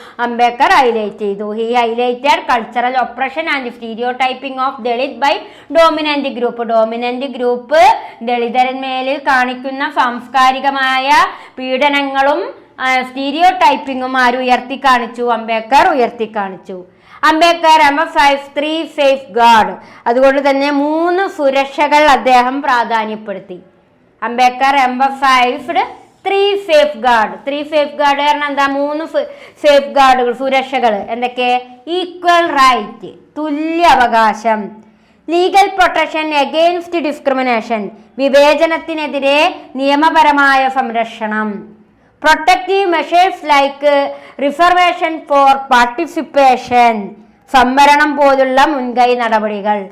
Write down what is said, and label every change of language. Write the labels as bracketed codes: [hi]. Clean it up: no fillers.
[ml] Ambedkar highlight ചെയ്തു. [en] He highlighted cultural oppression and stereotyping of Dalit by dominant group. [ml] Dominant group ദളിതന്മേലിൽ കാണിക്കുന്ന സാംസ്കാരികമായ പീഡനങ്ങളും stereo ടൈപ്പിങ്ങും ആര് ഉയർത്തി കാണിച്ചു? അംബേദ്കർ ഉയർത്തി കാണിച്ചു. [en] Ambedkar emphasized 3 safeguard. [ml] അതുകൊണ്ട് തന്നെ 3 സുരക്ഷകൾ അദ്ദേഹം പ്രാധാന്യപ്പെടുത്തി. [en] Ambedkar emphasized 3 safeguard. [ml] 3 safeguard കാരണം എന്താ? 3 സേഫ് ഗാർഡുകൾ, സുരക്ഷകൾ. എന്തൊക്കെ? [en] equal right, [ml] തുല്യ അവകാശം. [en] legal protection against discrimination, [ml] വിവേചനത്തിനെതിരെ നിയമപരമായ സംരക്ഷണം. [en] protective measures like reservation for participation, [ml] സംവരണം പോലുള്ള മുൻകൈ നടപടികൾ.